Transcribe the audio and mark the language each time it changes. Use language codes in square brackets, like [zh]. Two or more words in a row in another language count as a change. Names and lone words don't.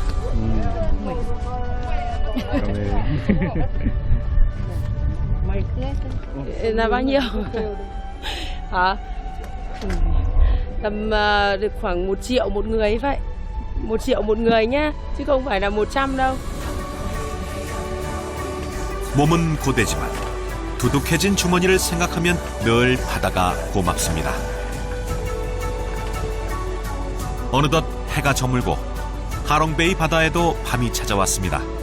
[vi] Là bao nhiêu? Hả? Tầm được khoảng 1 triệu một người vậy. 1 triệu một người nhá, chứ không phải là 100 đâu. [ko] 몸은 고되지만 두둑해진 주머니를 생각하면 늘 바다가 고맙습니다. 어느덧 해가 저물고 하롱베이 바다에도 밤이 찾아왔습니다.